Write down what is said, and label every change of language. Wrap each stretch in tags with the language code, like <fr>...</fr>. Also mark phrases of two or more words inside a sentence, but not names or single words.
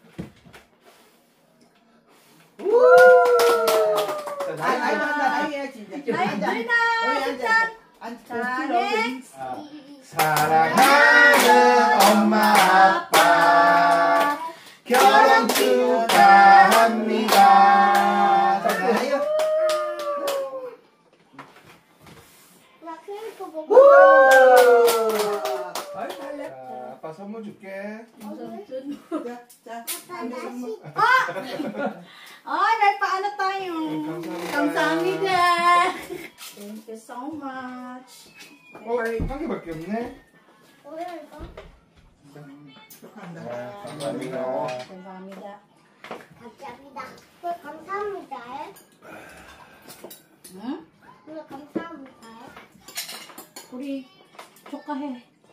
<ko>사랑하는 엄마 아빠 결혼 축하합니다. 아빠 선물 줄게.</ko> <tl>May paano tayo?</tl> <ko>감사합니다.</ko> <en>Thank you so much.</en> <ko>한 개밖에 없네. 감사합니다. 감사합니다. 감사합니다. 왜 감사합니다? 응? 왜 감사합니다? 우리 축하해.</ko>